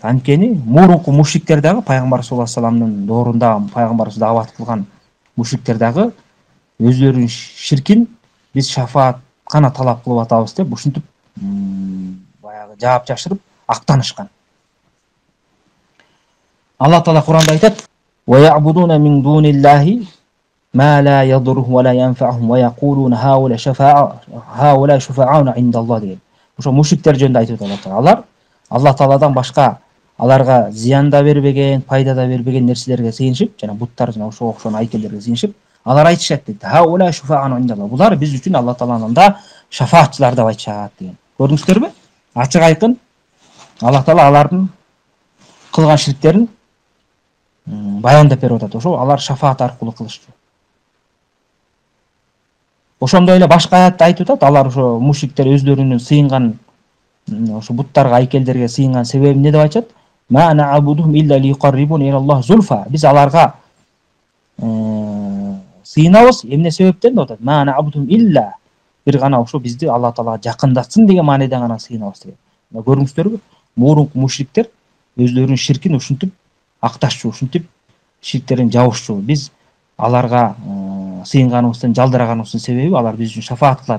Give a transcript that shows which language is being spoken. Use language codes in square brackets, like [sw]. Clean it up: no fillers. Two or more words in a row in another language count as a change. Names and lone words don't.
[ky] Анткени мурунку мушриктер дагы пайгамбар [ar] صلى الله عليه وسلم [ky] доорунда пайгамбарыбыз даават кылган мушриктер дагы өздөрүнүн ширкин биз шафаат гана талап кылып атабыз деп ушинтип баягы жаап жашырып актанышкан. Алла Таала Куранда айтат: [ar] "ويعبدون من دون الله ما لا يضرهم ولا ينفعهم ويقولون هؤلاء شفعاؤنا عند الله" деген. [ky] Ошо мушриктер жөнүндө айтып атат Алла. Алла Тааладан башка аларга зыян да бербеген, пайда да бербеген нерселерге сыйынышып, жана буттар жана ошого окшогон айкелдерге сыйынышып, алар айтышат дейт. [ar] هؤلاء شفعاؤنا عند الله. [ky] Булар биз үчүн Алла Тааланын алдында шафаатчылар деп айтышат деген. Көрдүңүздөрбү? Ачык айкын Алла Таала алардын кылган ширктерин баяндап берип атат. Ошо алар шафаат аркылуу кылышчу. Ошондой эле башка аятта айтып атат, алар ошо мушриктер өздөрүнүн сыйынган ошо буттарга, айкелдерге сыйынган себеби эмне деп айтат? [ar] ما نعبدهم إلا ليقربونا إلى الله زلفى. [ky] Биз аларга сыйынабыз, эмне себептен деп атат? [ar] ما نعبدهم إلا, [ky] бир гана ошо бизди Алла Таалага жакындатсын деген маанайда гана сыйынабыз деген. Көрдүңүздөрбү? Мурунку мушриктер өздөрүнүн ширкин ушинтип акташчу, ушинтип ширктерин жабышчу. Биз аларга сыйынганыбыздын, жалдыраганыбыздын себеби алар биз үчүн шафаат кылат.